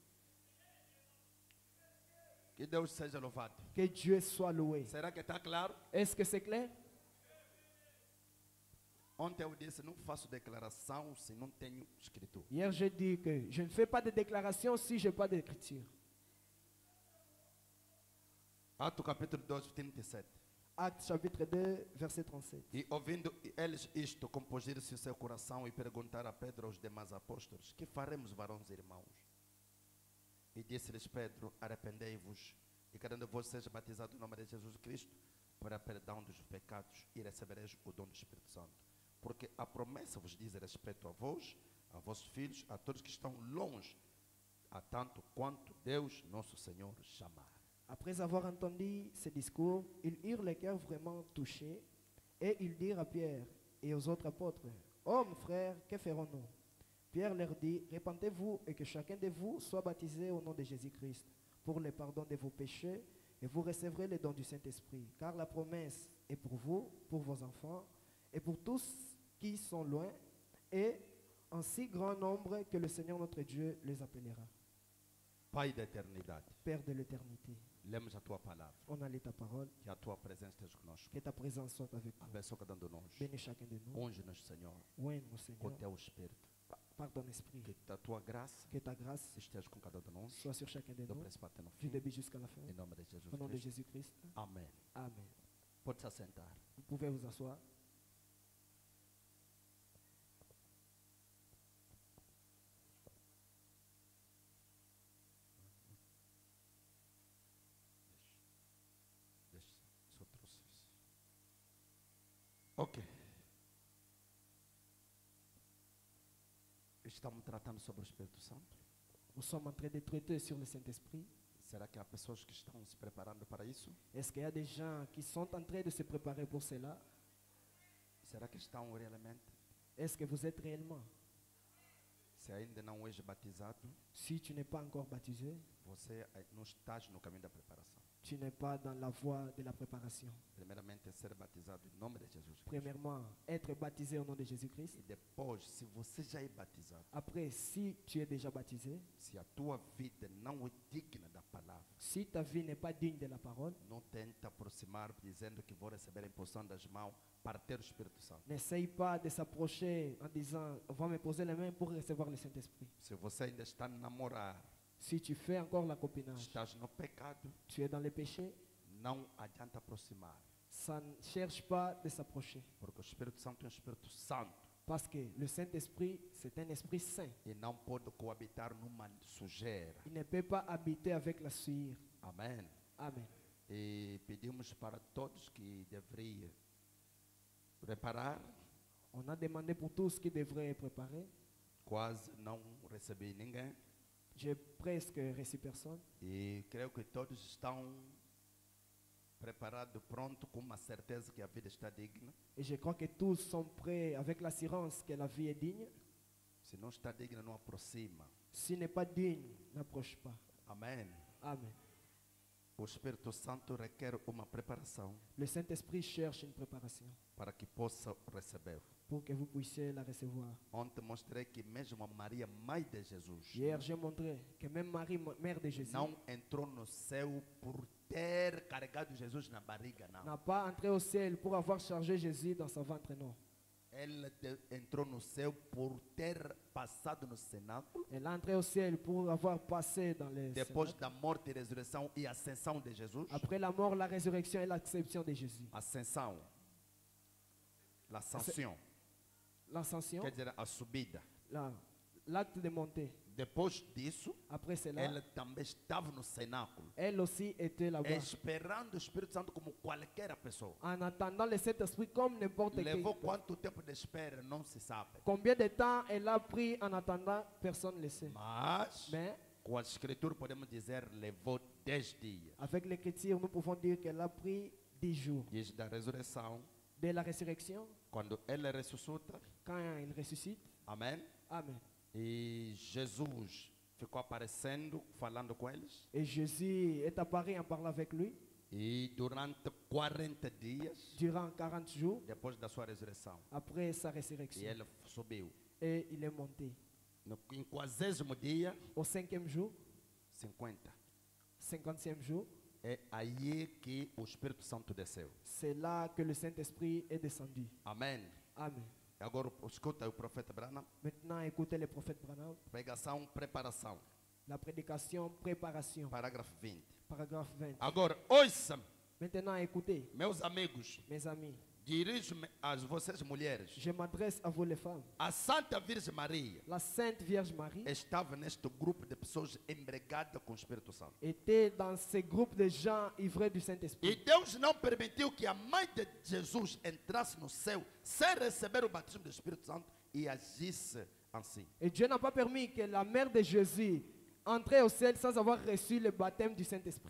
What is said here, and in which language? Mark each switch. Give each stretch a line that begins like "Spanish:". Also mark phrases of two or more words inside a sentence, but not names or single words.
Portuguese: Que Deus seja louvado.
French: Que Dieu soit loué.
Portuguese: Será que está claro?
French: Est-ce que c'est clair?
Portuguese: Ontem eu disse, não faço declaração se não tenho escritura.
French: Hier, j'ai dit que je ne fais pas de déclaration si je n'ai pas d'écriture.
Portuguese: Atos capítulo 2, 37.
French: Actes chapitre 2, verset 37.
Portuguese: E ouvindo eles isto, compuseram-se o seu coração e perguntaram a Pedro aos demais apóstolos: que faremos, varões e irmãos? E disse-lhes Pedro: arrependei-vos e cada um de vós seja batizado em nome de Jesus Cristo para perdão dos pecados e recebereis o dom do Espírito Santo. Porque a promessa vos diz respeito a vós, a vossos filhos, a todos que estão longe, a tanto quanto Deus, nosso Senhor, chamar.
French: Après avoir entendu ces discours, ils eurent le cœur vraiment touchés et ils dirent à Pierre et aux autres apôtres, « Hommes, frères, que ferons-nous » Pierre leur dit, « Répentez-vous et que chacun de vous soit baptisé au nom de Jésus-Christ pour le pardon de vos péchés et vous recevrez le don du Saint-Esprit, car la promesse est pour vous, pour vos enfants et pour tous qui sont loin et en si grand nombre que le Seigneur notre Dieu les appellera. »
Portuguese: Pai da eternidade,
French: Père de l'éternité,
Portuguese: lemos a tua palavra,
French: on a lu ta parole,
Portuguese: que a tua presença esteja conosco.
French: que ta présence soit avec nous.
Portuguese: Abençoa cada um de nós.
French: Bénis chacun de nous.
Portuguese: Unge-nos, Senhor,
French: Ouvre-nous,
Portuguese: com
French: Seigneur,
Portuguese: teu Espírito.
French: par ton esprit.
Portuguese: Que a tua graça
French: Que ta grâce
Portuguese: esteja com cada um de nós,
French: soit sur chacun de
Portuguese: do
French: nous,
Portuguese: princípio até no
French: du
Portuguese: fim.
French: début jusqu'à la fin.
Portuguese: Em nome de Jesus
French: Au nom de
Portuguese: Cristo.
French: Jésus-Christ.
Portuguese: Amém.
French: Amen.
Portuguese: Pode se assentar.
French: Vous pouvez vous asseoir.
Portuguese: Deixa, só trouxe isso. Ok. Estamos tratando sobre o Espírito Santo.
French: Nous sommes en train de traiter sur le Saint-Esprit.
Portuguese: Será que há pessoas que estão se preparando para isso?
French: Est-ce qu'il y a des gens qui sont en train de se préparer pour cela?
Portuguese: Será que estão realmente?
French: Est-ce que vous êtes réellement?
Portuguese: Se ainda não és batizado,
French: Si tu n'es pas encore baptisé,
Portuguese: você não estás no caminho da preparação.
French: tu n'es pas dans la voie de la préparation.
Portuguese: Primeiramente, é ser batizado em nome de Jesus Cristo.
French: Premièrement, être baptisé au nom de Jésus-Christ.
Portuguese: E depois, se você já é batizado,
French: Après, si tu es déjà baptisé,
Portuguese: se a tua vida não é digna da palavra,
French: si ta vie n'est pas digne de la parole,
Portuguese: não tenta aproximar dizendo que vou receber a imposição das mãos para ter o Espírito Santo.
French: n'essaye pas de s'approcher en disant « on va me poser les mains pour recevoir le Saint-Esprit ».
Portuguese: Se você ainda está a namorar,
French: Si tu fais encore la copinage,
Portuguese: estás no pecado,
French: tu es dans le péché,
Portuguese: não adianta aproximar,
French: ça ne cherche pas de s'approcher.
Portuguese: porque o Espírito Santo é um Espírito Santo
French: Parce que le Saint-Esprit, c'est un esprit saint.
Portuguese: e não pode coabitar numa sujeira.
French: Il ne peut pas habiter avec la sueur.
Portuguese: Amém.
French: Amen.
Portuguese: E pedimos para todos que deveriam preparar,
French: On a demandé pour tous qui devraient préparer.
Portuguese: quase não recebi ninguém.
French: J'ai presque reçu personne.
Portuguese: E creio que todos estão preparados, prontos, com uma certeza que a vida está digna.
French: Et je crois que tous sont prêts avec l'assurance que la vie est digne.
Portuguese: Se não está digna, não aproxima.
French: S'il n'est pas digne, n'approche pas.
Portuguese: Amém.
French: Amen.
Portuguese: O Espírito Santo requer uma preparação
French: Le Saint-Esprit cherche une préparation
Portuguese: para que possa receber.
French: pour que vous puissiez la recevoir.
Portuguese: Ontem mostrei que mesmo a Maria, mãe de Jesus,
French: Hier, j'ai montré que même Marie, mère de Jésus,
Portuguese: não entrou no céu por ter carregado Jesus na barriga, não.
French: n'a pas entré au ciel pour avoir chargé Jésus dans son ventre, non.
Portuguese: Ela entrou no céu por ter passado no cenáculo,
French: Elle est entrée au ciel pour avoir passé dans les
Portuguese: depois
French: cénacles.
Portuguese: da morte e ressurreição e ascensão de Jesus.
French: Après la mort, la résurrection et l'acception de Jésus.
Portuguese: Ascensão.
French: L'ascension. L'ascension,
Portuguese: Quer dizer, a subida.
French: l'acte de montée.
Portuguese: Depois disso,
French: Après cela,
Portuguese: ela também estava no cenáculo,
French: elle aussi était là-bas.
Portuguese: esperando o Espírito Santo como qualquer pessoa.
French: En attendant le Saint-Esprit comme n'importe qui.
Portuguese: Levou quanto tempo de espera, não se sabe.
French: Combien de temps elle a pris en attendant, personne ne le sait.
Portuguese: Mas,
French: Mais
Portuguese: com a Escritura podemos dizer, levou 10 dias.
French: avec l'Écriture, nous pouvons dire qu'elle a pris 10 jours.
Portuguese: Diz da ressurreição,
French: De la résurrection,
Portuguese: quando ele ressuscita,
French: quand il ressuscite,
Portuguese: amém?
French: Amen.
Portuguese: E Jesus ficou aparecendo, falando com eles.
French: Et Jésus est apparu en parlant avec lui
Portuguese: E durante 40 dias,
French: durant 40 jours
Portuguese: depois da sua ressurreição,
French: après sa
Portuguese: e
French: résurrection.
Portuguese: ele subiu.
French: Et il est monté.
Portuguese: No 50º dia,
French: Au 5e jour, 50, 50e jour,
Portuguese: é aí que o Espírito Santo desceu.
French: c'est là que le Saint-Esprit est descendu.
Portuguese: Amém.
French: Amen.
Portuguese: Agora escuta o profeta Branham.
French: Maintenant, écoutez le prophète Branham.
Portuguese: Pregação, preparação.
French: La prédication, préparation.
Portuguese: Parágrafo 20.
French: Paragraphe 20.
Portuguese: Agora, ouça-me,
French: Maintenant, écoutez,
Portuguese: meus amigos.
French: mes amis.
Portuguese: Dirijo-me a vocês mulheres.
French: Je m'adresse à vous les femmes.
Portuguese: A Santa Virgem Maria
French: La Sainte Vierge Marie
Portuguese: estava neste grupo de pessoas embriagadas com o Espírito Santo.
French: était dans ce groupe de gens ivrés du
Portuguese: E
French: Saint-Esprit.
Portuguese: Deus não permitiu que a mãe de Jesus entrasse no céu sem receber o batismo do Espírito Santo e agisse assim.
French: Et Dieu n'a pas permis que la mère de Jésus entrer au ciel sans avoir reçu le baptême du Saint-Esprit.